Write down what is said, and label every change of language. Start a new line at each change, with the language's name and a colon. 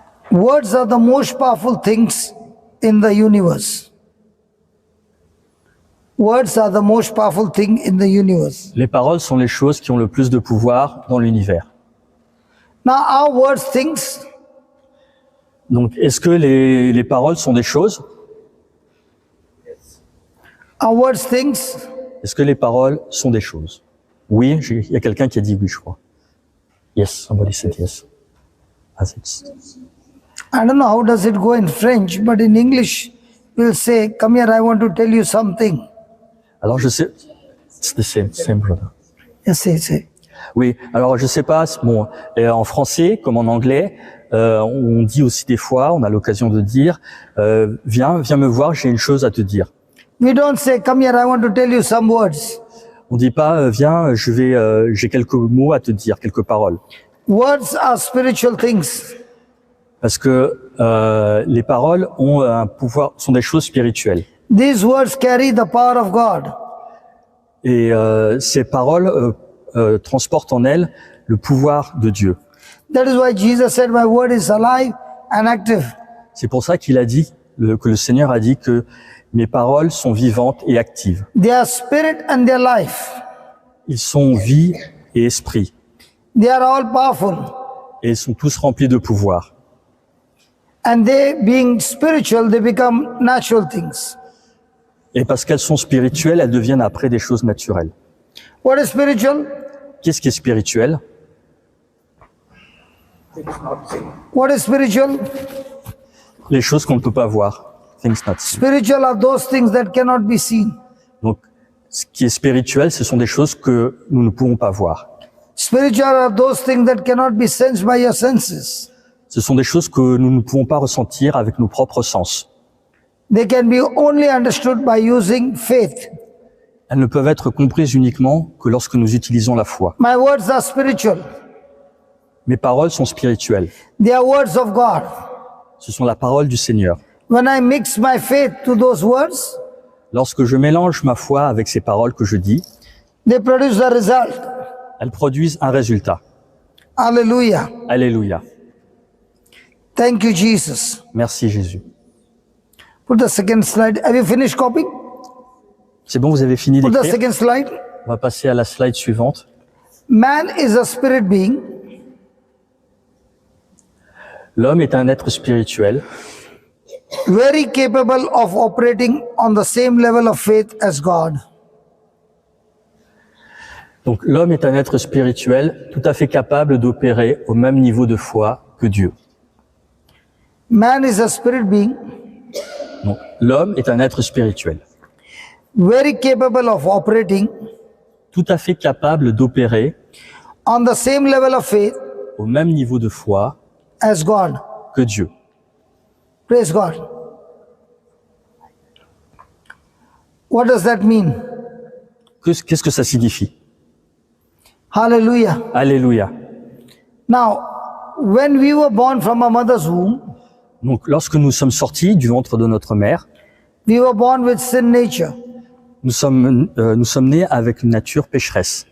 English: Words are the most powerful things in the universe. Words are the most powerful thing in the universe.
French: Les paroles sont les choses qui ont le plus de pouvoir dans l'univers.
English: Now, are words things?
French: Donc, est-ce que les paroles sont des choses?
English: Are words things?
French: Est-ce que les paroles sont des choses? Oui, il y a quelqu'un qui a dit oui, je crois.
English: Yes, somebody said yes. As it's- I don't know how does it go in French, but in English, we'll say, "Come here, I want to tell you something."
French: Alors, je sais,
English: it's the same brother. Yes, say.
French: Oui, alors je sais pas, bon, en français comme en anglais, on dit aussi des fois, on a l'occasion de dire, viens me voir, j'ai une chose à te dire.
English: We don't say, "Come here, I want to tell you some words."
French: On dit pas, viens, j'ai quelques mots à te dire, quelques paroles.
English: Words are spiritual things.
French: Parce que les paroles ont un pouvoir, sont des choses spirituelles.
English: These words carry the power of God.
French: Et ces paroles transportent en elles le pouvoir de Dieu.
English: That is why Jesus said, "My word is alive and active."
French: C'est pour ça qu'il a dit, que le Seigneur a dit que mes paroles sont vivantes et actives.
English: They are spirit and they are life.
French: Ils sont vie et esprit.
English: They are all powerful.
French: Et ils sont tous remplis de pouvoir.
English: And they, being spiritual, they become natural things.
French: Et parce qu'elles sont spirituelles, elles deviennent après des choses naturelles.
English: What is spiritual?
French: Qu'est-ce qui est spirituel?
English: What is spiritual?
French: Les choses qu'on ne peut pas voir.
English: Things not seen. Spiritual are those things that cannot be seen.
French: Donc, ce qui est spirituel, ce sont des choses que nous ne pouvons pas voir.
English: Spiritual are those things that cannot be sensed by your senses.
French: Ce sont des choses que nous ne pouvons pas ressentir avec nos propres sens.
English: They can be only understood by using faith.
French: Elles ne peuvent être comprises uniquement que lorsque nous utilisons la foi.
English: My words are spiritual.
French: Mes paroles sont spirituelles.
English: They are words of God.
French: Ce sont la parole du Seigneur.
English: When I mix my faith to those words,
French: Lorsque je mélange ma foi avec ces paroles que je dis,
English: they produce the result.
French: elles produisent un résultat.
English: Hallelujah.
French: Alléluia.
English: Thank you, Jesus.
French: Merci Jésus.
English: Put the second slide. Have you finished copying?
French: C'est bon, vous avez fini
English: Put the
French: d'écrire?
English: second slide.
French: On va passer à la slide suivante.
English: Man is a spirit being.
French: L'homme est un être spirituel,
English: Very capable of operating on the same level of faith as God.
French: donc l'homme est un être spirituel tout à fait capable d'opérer au même niveau de foi que Dieu.
English: Man is a spirit being,
French: Donc l'homme est un être spirituel,
English: very capable of operating
French: tout à fait capable d'opérer
English: on the same level of faith
French: au même niveau de foi
English: as God.
French: que Dieu.
English: Praise God. What does that mean?
French: Qu'est-ce que ça signifie?
English: Hallelujah.
French: Alléluia.
English: Now, when we were born from our mother's womb,
French: Donc lorsque nous sommes sortis du ventre de notre mère,
English: we were born with sin nature.
French: nous sommes nés avec une nature pécheresse.